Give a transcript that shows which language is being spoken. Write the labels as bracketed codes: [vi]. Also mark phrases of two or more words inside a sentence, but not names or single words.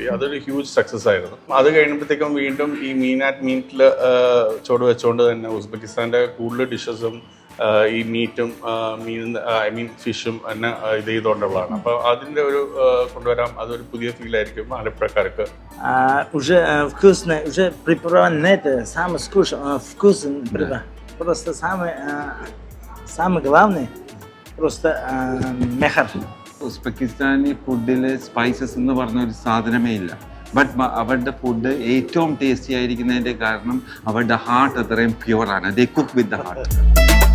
[ml] അതൊരു [en] huge success [ml] ആയിരുന്നു. അത് കഴിയുമ്പോഴത്തേക്കും വീണ്ടും ഈ മീറ്റിൽ ചോട് വെച്ചുകൊണ്ട് തന്നെ ഉസ്ബെക്കിസ്ഥാൻ്റെ കൂടുതൽ ഡിഷസും ഈ മീറ്റും ഫിഷും തന്നെ ഇത് ചെയ്തുകൊണ്ടുള്ളതാണ്. അപ്പോൾ അതിൻ്റെ ഒരു കൊണ്ടുവരാം, അതൊരു പുതിയ ഫീലായിരിക്കും ആലപ്പുഴക്കാർക്ക്. [ru] Уже вкусное, уже приправленное, самое вкусное, просто самое главное, просто мехар. [ml] ഉസ്ബെക്കിസ്ഥാനി ഫുഡിൽ സ്പൈസസ് എന്ന് പറഞ്ഞ ഒരു സാധനമേ ഇല്ല. ബട്ട് അവരുടെ ഫുഡ് ഏറ്റവും ടേസ്റ്റി ആയിരിക്കുന്നതിൻ്റെ കാരണം അവരുടെ ഹാർട്ട് അത്രയും പ്യുവറാണ്. [en] They cook with the heart.